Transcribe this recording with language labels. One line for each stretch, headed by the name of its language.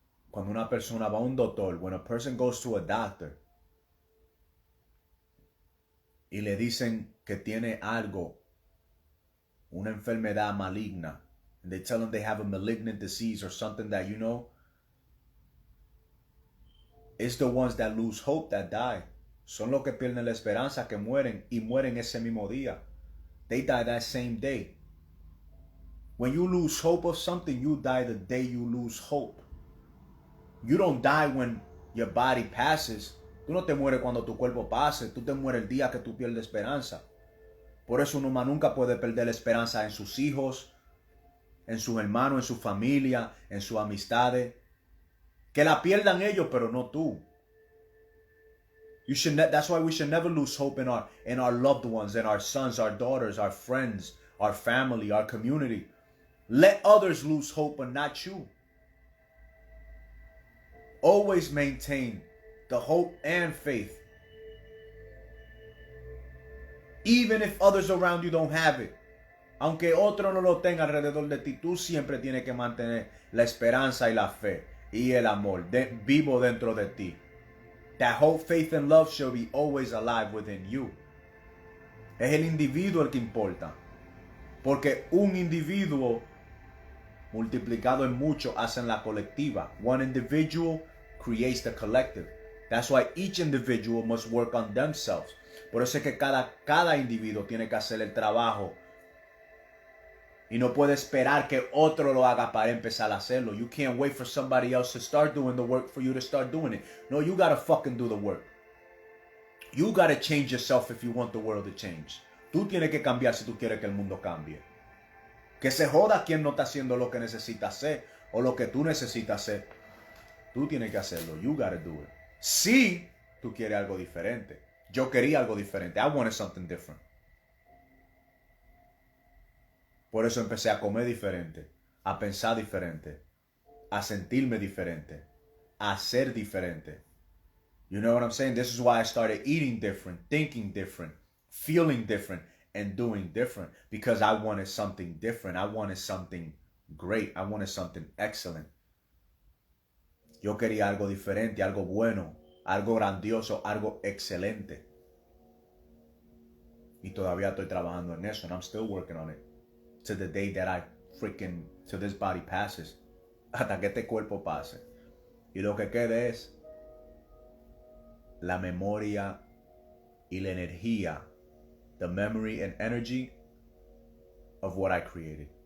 Spanish: Cuando una persona va a un doctor,
English: when a person goes to a doctor
Spanish: y le dicen que tiene algo, una enfermedad maligna,
English: and they tell them they have a malignant disease or something that, you know, it's the ones that lose hope that die.
Spanish: Son los que pierden la esperanza, que mueren, y mueren ese mismo día.
English: They die that same day. When you lose hope of something, you die the day you lose hope. You don't die when your body passes.
Spanish: Tú no te mueres cuando tu cuerpo pase. Tú te mueres el día que tú pierdes esperanza. Por eso uno nunca puede perder la esperanza en sus hijos, en sus hermanos, en su familia, en sus amistades. Que la pierdan ellos, pero no tú.
English: That's why we should never lose hope in our loved ones, in our sons, our daughters, our friends, our family, our community. Let others lose hope, but not you. Always maintain the hope and faith. Even if others around you don't have it.
Spanish: Aunque otro no lo tenga alrededor de ti, tú siempre tienes que mantener la esperanza y la fe y el amor vivo dentro de ti.
English: That hope, faith, and love shall be always alive within you.
Spanish: Es el individuo el que importa. Porque un individuo multiplicado en mucho hacen la colectiva.
English: One individual creates the collective. That's why each individual must work on themselves.
Spanish: Por eso es que cada individuo tiene que hacer el trabajo. Y no puede esperar que otro lo haga para empezar a hacerlo.
English: You can't wait for somebody else to start doing the work for you to start doing it. No, you gotta fucking do the work. You gotta change yourself if you want the world to change.
Spanish: Tú tienes que cambiar si tú quieres que el mundo cambie. Que se joda quien no está haciendo lo que necesita hacer o lo que tú necesitas hacer. Tú tienes que hacerlo.
English: You gotta do it.
Spanish: Si tú quieres algo diferente. Yo quería algo diferente.
English: I wanted something different.
Spanish: Por eso empecé a comer diferente, a pensar diferente, a sentirme diferente, a ser diferente.
English: You know what I'm saying? This is why I started eating different, thinking different, feeling different, and doing different. Because I wanted something different. I wanted something great. I wanted something excellent.
Spanish: Yo quería algo diferente, algo bueno, algo grandioso, algo excelente. Y todavía estoy trabajando en eso,
English: and I'm still working on it. To the day that till this body passes.
Spanish: Hasta que este cuerpo pase. Y lo que quede es la memoria y la energía.
English: The memory and energy of what I created.